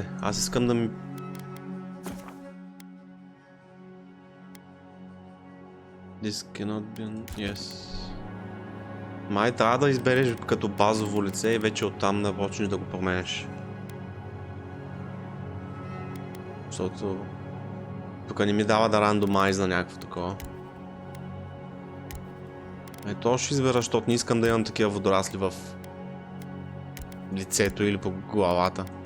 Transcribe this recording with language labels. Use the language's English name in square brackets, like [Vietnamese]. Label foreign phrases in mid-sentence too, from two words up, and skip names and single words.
[Bulgarian] Аз искам да ми... [English] This cannot be... Yes. [Bulgarian] Май трябва да избереш като базово лице и вече оттам да почнеш да го променеш. Защото... Тук не ми дава да рандомайзна някакво такова. Ето ще избера, защото не искам да имам такива водорасли в лицето или по главата.